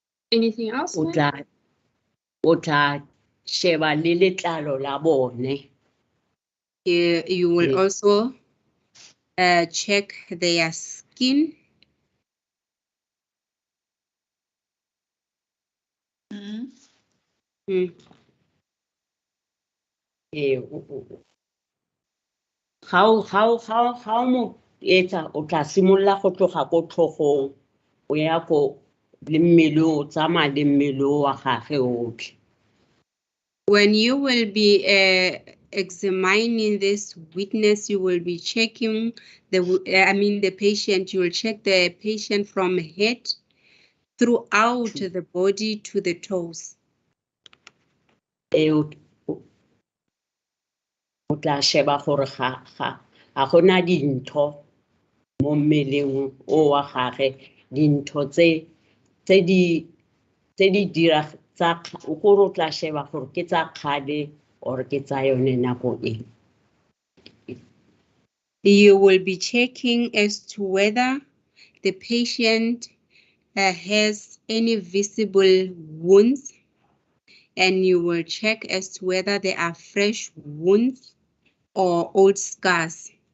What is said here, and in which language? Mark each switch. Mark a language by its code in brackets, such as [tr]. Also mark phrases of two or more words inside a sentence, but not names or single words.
[en] Anything else? [tn] o tla sheba le letlalo la bone. [en] You will also check their skin. [tn] Ga o mo etsa o tla simolola go tloga ko tlhogong o ya ko le mmele o tsamaya le mmele wa gage otlhe. [en] When you will be examining this witness, you will be checking the patient. You will check the patient from head throughout the body to the toes. [tn] O tla sheba gore ga gona dintho mo mmeleng o wa gage, dintho tse di dira tsa gore o tla sheba gore ke tsa kgale or ke tsa yone nako e. [en] You will be checking as to whether the patient has any visible wounds, and you will check as to whether there are fresh wounds or old scars.